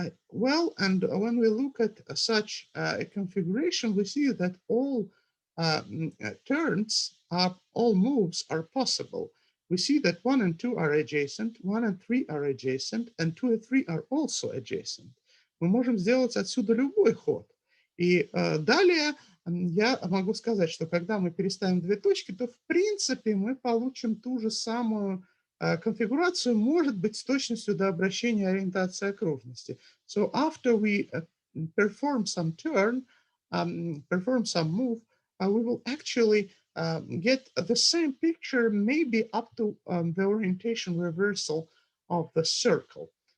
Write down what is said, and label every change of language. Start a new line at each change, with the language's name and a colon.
English: Well, and when we look at such a configuration, we see that all turns, all moves are possible. We see that 1 and 2 are adjacent, 1 and 3 are adjacent, and 2 and 3 are also adjacent.
Russian: Мы можем сделать отсюда любой ход. И далее я могу сказать, что когда мы переставим две точки, то в принципе мы получим ту же самую конфигурацию, может быть, с точностью до обращения ориентации окружности.
English: So after we perform some turn, perform some move, we will actually get the same picture, maybe up to the orientation reversal of the circle.